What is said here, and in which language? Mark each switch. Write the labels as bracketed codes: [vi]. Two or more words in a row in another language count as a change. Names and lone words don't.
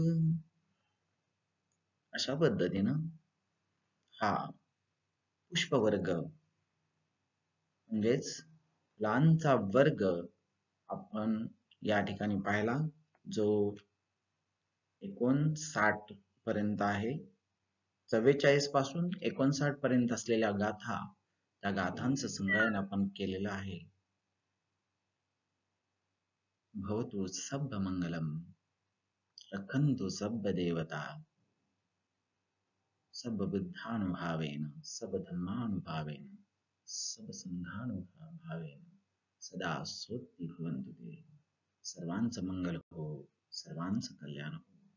[mr] अशा पद्धतीनं हा पुष्पवर्ग म्हणजेच फुलांचा वर्ग आपण या ठिकाणी पाहिला, जो 59 पर्यंत आहे. 44 पासून 59 पर्यंत असलेल्या गाथा, त्या गाथांचं संगायन आपण केलेलं आहे. [pi] भवतु सब्ब मंगलम, रखन्तु सब्ब देवता, सब्ब बुद्धानुभावेन, सब्ब धर्मानुभावेन, सब्ब संघानुभावेन सदा सोत्ती भवन्तु ते. [mr] सर्वांचं मंगल हो, सर्वांचं कल्याण हो.